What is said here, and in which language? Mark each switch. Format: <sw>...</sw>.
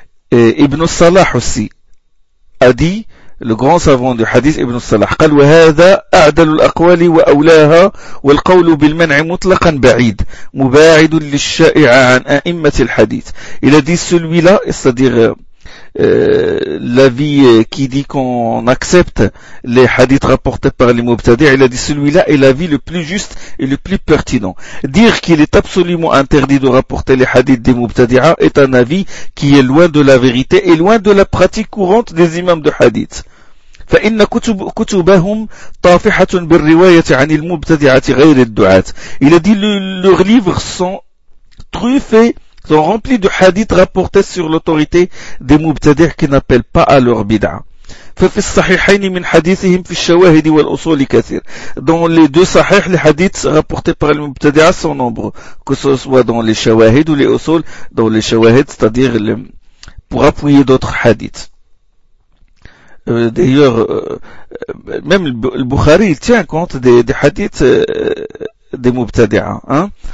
<fr>Et Ibn Salah aussi a dit, le grand savant du hadith Ibn Salah,</fr> <ar>قال وهذا أعدل الأقوال وأولاها والقول بالمنع مطلقا بعيد مباعد للشائع عن أئمة الحديث.</ar> <fr>Il a dit celui-là, c'est-à-dire l'avis qui dit qu'on accepte les hadiths rapportés par les mubtadi', il a dit celui-là est l'avis le plus juste et le plus pertinent. Dire qu'il est absolument interdit de rapporter les hadiths des mubtadi'a est un avis qui est loin de la vérité et loin de la pratique courante des imams de hadith.</fr> <ar>فإن كتبهم طافحة بالرواية عن المبتدعات غير الدعاة.</ar> <fr>Il a dit leurs livres sont truffés, sont remplis de hadiths rapportés sur l'autorité des mubtadi'a qui n'appellent pas à leur bid'a.</fr> <ar>ففي الصحيحين من حديثهم في الشواهد والأصول كثير.</ar> <fr>Dans les deux sahih, les hadiths rapportés par les mubtadi'a sont nombreux, que ce soit dans les shawahid ou les usul. Dans les shawahid, c'est-à-dire pour appuyer d'autres hadiths. D'ailleurs, même le Bukhari tient compte des hadiths des mubtadi'a, hein.</fr>